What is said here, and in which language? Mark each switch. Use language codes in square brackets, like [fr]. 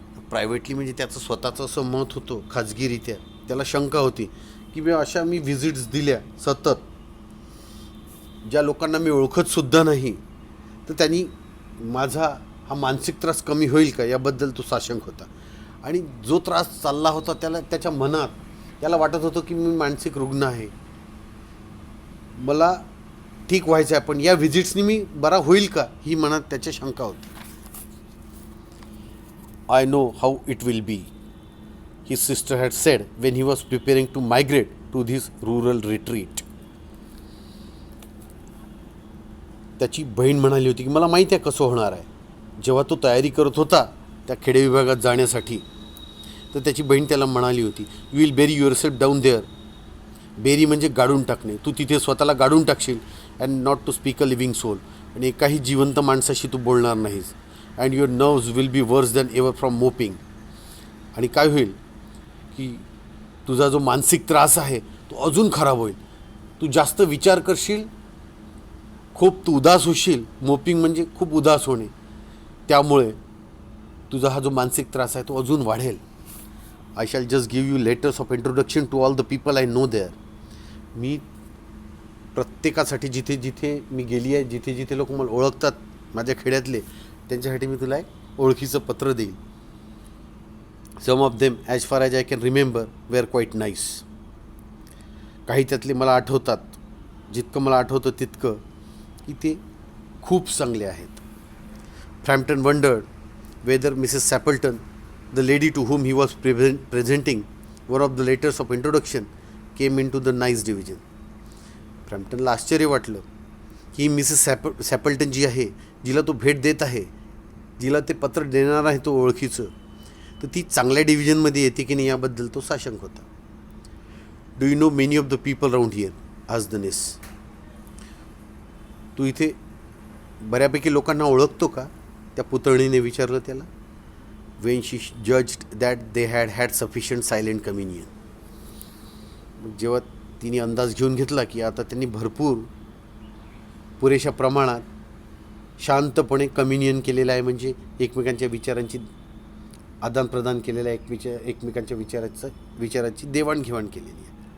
[mr] Privately म्हणजे त्याचं स्वतःचं असं मत होतं खाजगीरित्या. त्याला शंका होती की मी व्हिजिट्स दिल्या सतत ज्या लोकांना मी ओळखतसुद्धा नाही, तर त्यांनी माझा हा मानसिक त्रास कमी होईल का याबद्दल तो साशंक होता. आणि जो त्रास चालला होता त्याच्या मनात त्याला वाटत होतं की मी मानसिक रुग्ण आहे, मला ठीक व्हायचं आहे, पण या व्हिजिट्सनी मी बरा होईल का ही मनात त्याच्या शंका होती. [en] I know how it will be, his sister had said when he was preparing to migrate to this rural retreat. [mr] त्याची बहीण म्हणाली होती की मला माहिती आहे कसं होणार आहे. जेव्हा तो तयारी करत होता त्या खेडे विभागात जाण्यासाठी, तर त्याची बहीण त्याला म्हणाली होती, [en] You will bury yourself down there. [mr] Berry म्हणजे गाडून टाकणे. तू तिथे स्वतःला गाडून टाकशील [en] And not to speak a living soul. [mr] आणि एकाही जिवंत माणसाशी तू बोलणार नाहीस. [en] And your nerves will be worse than ever from moping. [mr] आणि काय होईल की तुझा जो मानसिक त्रास आहे तो अजून खराब होईल. तू जास्त विचार करशील, खूप तू उदास होशील. मोपिंग म्हणजे खूप उदास होणे. त्यामुळे तुझा हा जो मानसिक त्रास आहे तो अजून वाढेल. [en] I shall just give you letters of introduction to all the people I know there. [mr] मी प्रत्येकासाठी जिथे जिथे मी गेली आहे, जिथे जिथे लोक मला ओळखतात माझ्या खेड्यातले, त्यांच्यासाठी मी तुला एक ओळखीचं पत्र देईल. [en] Some of them as far as I can remember were quite nice. [mr] काही त्यातले मला आठवतात, जितकं मला आठवतं तितकं की ते खूप चांगले आहेत. [en] Frampton wondered whether Mrs Sappleton, the lady to whom he was presenting one of the letters of introduction, came into the nice division. [mr] फ्रॅम्प्टनला आश्चर्य वाटलं की मिसेस सॅपल्टन जी आहे, जिला तो भेट देत आहे, जिला ते पत्र देणार आहे तो ओळखीचं, तर ती चांगल्या डिव्हिजनमध्ये येते की नाही याबद्दल तो साशंक होता. [en] Do you know many of the people round here आज the नेस. [mr] तू इथे बऱ्यापैकी लोकांना ओळखतो का, त्या पुतळीने विचारलं त्याला. [en] When she judged that they had sufficient silent communion. [mr] जेव्हा तिने अंदाज घेऊन घेतला की आता त्यांनी पुरेशा प्रमाणात शांतपणे कम्युनियन केलेलं आहे, म्हणजे एकमेकांच्या विचारांची आदानप्रदान केलेलं आहे, एकमेकांच्या विचाराची देवाणघेवाण केलेली आहे.